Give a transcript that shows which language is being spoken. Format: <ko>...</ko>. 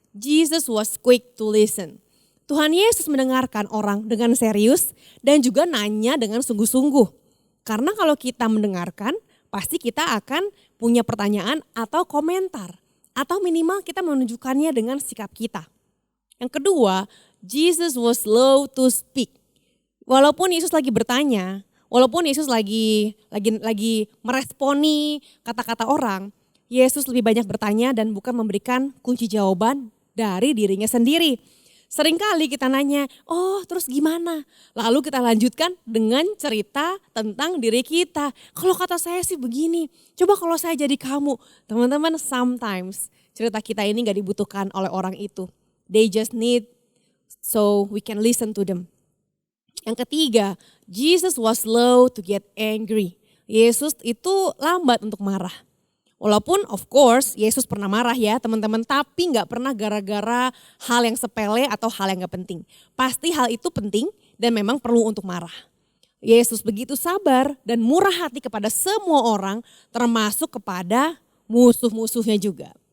<en>Jesus was quick to listen.</en> <id>Tuhan Yesus mendengarkan orang dengan serius dan juga nanya dengan sungguh-sungguh. Karena kalau kita mendengarkan, pasti kita akan punya pertanyaan atau komentar. Atau minimal kita menunjukkannya dengan sikap kita. Yang kedua,</id> <en>Jesus was slow to speak.</en> <id>Walaupun Yesus lagi bertanya, walaupun Yesus lagi meresponi kata-kata orang, Yesus lebih banyak bertanya dan bukan memberikan kunci jawaban dari dirinya sendiri. Seringkali kita nanya, oh terus gimana? Lalu kita lanjutkan dengan cerita tentang diri kita. Kalau kata saya sih begini, coba kalau saya jadi kamu. Teman-teman, sometimes cerita kita ini gak dibutuhkan oleh orang itu.</id> <en>They just need so we can listen to them.</en> <id>Yang ketiga,</id> <en>Jesus was slow to get angry.</en> <id>Yesus itu lambat untuk marah. Walaupun</id> <en>of course</en> <id>Yesus pernah marah ya teman-teman, tapi gak pernah gara-gara hal yang sepele atau hal yang gak penting. Pasti hal itu penting dan memang perlu untuk marah. Yesus begitu sabar dan murah hati kepada semua orang, termasuk kepada musuh-musuhnya juga.</id>